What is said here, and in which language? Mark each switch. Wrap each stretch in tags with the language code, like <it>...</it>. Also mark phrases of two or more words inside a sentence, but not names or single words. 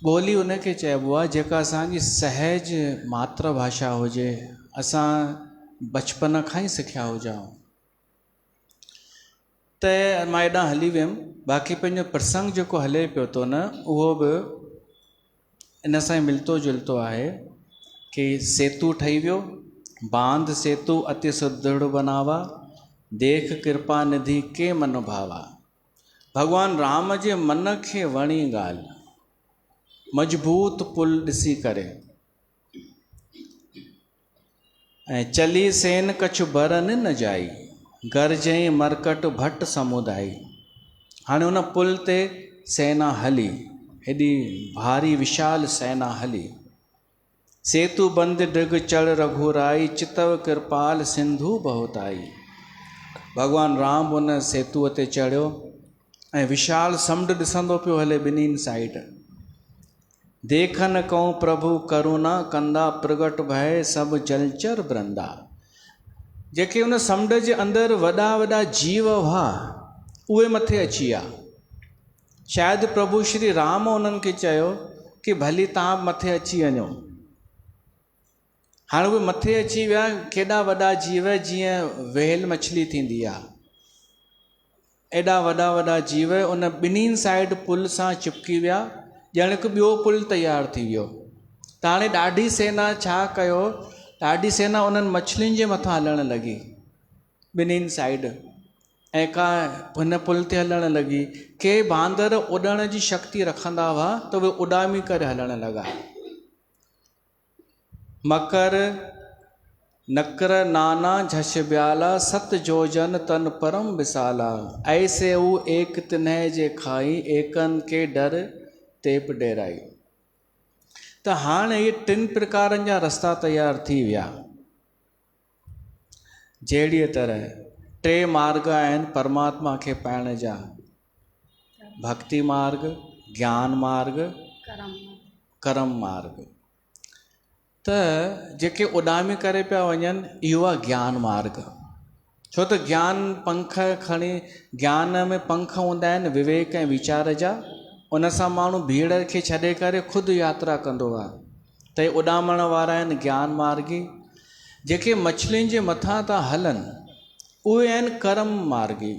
<sd>ॿोली उनखे चइबो आहे जेका असांजी सहज मातृभाषा हुजे, असां बचपन खां ई सिखिया हुजऊं। त मां हेॾां हली वियुमि, बाक़ी पंहिंजो प्रसंग जेको हले पियो थो न, उहो बि इन सां ई मिलतो जुलतो आहे कि सेतु ठही वियो,</sd> <awa>बांध सेतु अति सुदृढ़ बनावा, देख कृपा निधि के मन भावा।</awa> <sd>भॻवान राम जे मन खे वणी ॻाल्हि, मजबूत पुल ॾिसी करे, ऐं</sd> <awa>चली सेन कछु बरन न जाई, गरजई मरकट भट समुदाई।</awa> <sd>हाणे उन पुल ते सेना हली, हेॾी भारी विशाल सेना हली।</sd> <awa>सेतु बंद डिग चढ़ रघुराई, चितव कृपाल सिंधु बहुताई।</awa> <sd>भॻवान राम उन सेतुअ ते चढ़ियो ऐं विशाल समुंड ॾिसंदो पियो हले ॿिन्हिनि साइड।</sd> <awa>देखन कऊं प्रभु करुणा कंदा, प्रगट भय सभु जलचर बृंदा।</awa> <sd>जेके उन समुंड जे अंदरि वॾा वॾा जीव हुआ, उहे मथे अची विया। शायदि प्रभु श्री राम उन्हनि खे चयो कि भली तव्हां मथे अची वञो। हाणे उहे मथे अची विया, केॾा वॾा जीव, जीअं वेल मछली थींदी आहे, एॾा वॾा वॾा जीव उन ॿिन्हिनि साइड पुल सां चिपकी विया, ॼण हिकु ॿियो पुल तयारु थी वियो। त हाणे ॾाढी सेना छा कयो, ॾाढी सेना उन्हनि मछलियुनि जे मथां हलणु लॻी ॿिन्हिनि साइड, ऐं का हिन पुल ते हलणु लॻी। के बांदर उॾण जी शक्ति रखंदा हुआ त उहे उॾामी करे हलणु लॻा।</sd> <awa>मकर नकर नाना झश ब्याला, सत जोजन तन परम विसाला। ऐसे ऊ एक तिन्ह जे खाई, एकन के डर तेप डेराई।</awa> <sd>त हाणे इहे टिनि प्रकारनि जा रस्ता तयार थी विया। जहिड़ीअ तरह टे मार्ग आहिनि परमात्मा खे पाइण जा, भक्ति मार्ग, ज्ञान मार्ग, कर्म मार्ग। त जेके उॾामी करे पिया वञनि, इहो आहे ज्ञान मार्ग। छो त ज्ञान पंख खणी, ज्ञान में पंख हूंदा आहिनि विवेक ऐं वीचार जा, उन सां माण्हू भीड़ खे छॾे करे ख़ुदि यात्रा कंदो आहे। त इहे उॾामण वारा आहिनि ज्ञान मार्गी। जेके मछलियुनि जे मथां था हलनि, उहे आहिनि कर्म मार्गी।</sd>